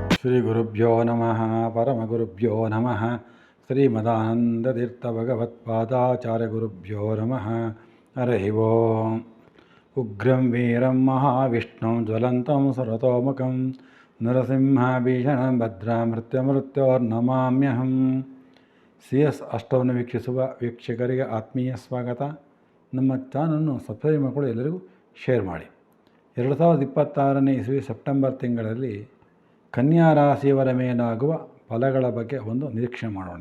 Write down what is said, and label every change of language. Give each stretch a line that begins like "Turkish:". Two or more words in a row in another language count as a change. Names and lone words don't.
Sanskrit: ಶ್ರೀ ಗುರುಭ್ಯೋ ನಮಃ ಪರಮಗುರುಭ್ಯೋ ನಮಃ ಶ್ರೀಮದಾನಂದತೀರ್ಥಭಗವತ್ಪಾದಾಚಾರ್ಯ ಗುರುಭ್ಯೋ ನಮಃ ಹರಿ ಓಂ. ಉಗ್ರಂ ವೀರಂ ಮಹಾವಿಷ್ಣುಂ ಜ್ವಲಂತಂ ಸರ್ವತೋಮುಖಂ ನರಸಿಂಹಭೀಷಣಂ ಭದ್ರಾಮೃತ್ಯುರ್ನಮಾಮ್ಯಹಂ.
Kannada: CS ಅಷ್ಟವನ್ನು ವೀಕ್ಷಿಸುವ ವೀಕ್ಷಕರಿಗೆ ಆತ್ಮೀಯ ಸ್ವಾಗತ. ನಮ್ಮ ಚಾನಲನ್ನು ಸಬ್ಸ್ಕ್ರೈಬ್ ಮಾಡಿಕೊಂಡು ಎಲ್ಲರಿಗೂ ಶೇರ್ ಮಾಡಿ. 2026ನೇ ಇಸವಿ ಸೆಪ್ಟೆಂಬರ್ ತಿಂಗಳಲ್ಲಿ ಕನ್ಯಾ ರಾಶಿಯವರ ಮೇಲಾಗುವ ಫಲಗಳ ಬಗ್ಗೆ ಒಂದು ನಿರೀಕ್ಷೆ ಮಾಡೋಣ.